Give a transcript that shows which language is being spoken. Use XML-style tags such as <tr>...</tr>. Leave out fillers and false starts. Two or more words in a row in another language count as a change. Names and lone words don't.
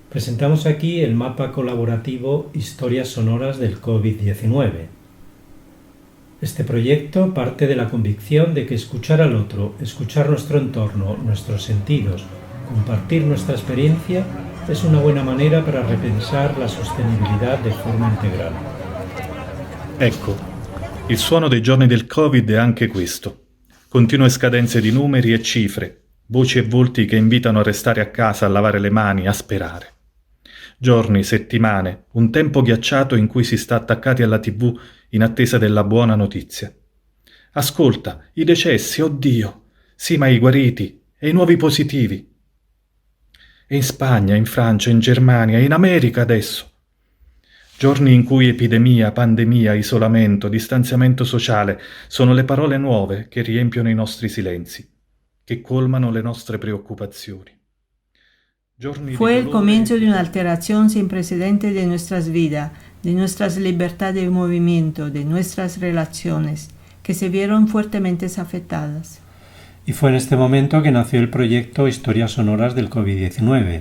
<es>Presentamos aquí el mapa colaborativo Historias Sonoras del COVID-19. Este proyecto parte de la convicción de que escuchar al otro, escuchar nuestro entorno, nuestros sentidos, compartir nuestra experiencia es una buena manera para repensar la sostenibilità de forma integral.</es> <it>Ecco, il suono dei giorni del Covid è anche questo. Continue scadenze di numeri e cifre, voci e volti che invitano a restare a casa, a lavare le mani, a sperare. Giorni, settimane, un tempo ghiacciato in cui si sta attaccati alla TV in attesa della buona notizia. Ascolta, i decessi, oddio! Sì, ma i guariti e i nuovi positivi. E in Spagna, in Francia, in Germania, in America adesso. Giorni in cui epidemia, pandemia, isolamento, distanziamento sociale sono le parole nuove che riempiono i nostri silenzi, che colmano le nostre preoccupazioni.</it> <es>Fue el comienzo de una alteración sin precedentes de nuestras vidas, de nuestras libertades de movimiento, de nuestras relaciones, que se vieron fuertemente afectadas. Y fue en este momento que nació el proyecto Historias Sonoras del COVID-19.</es>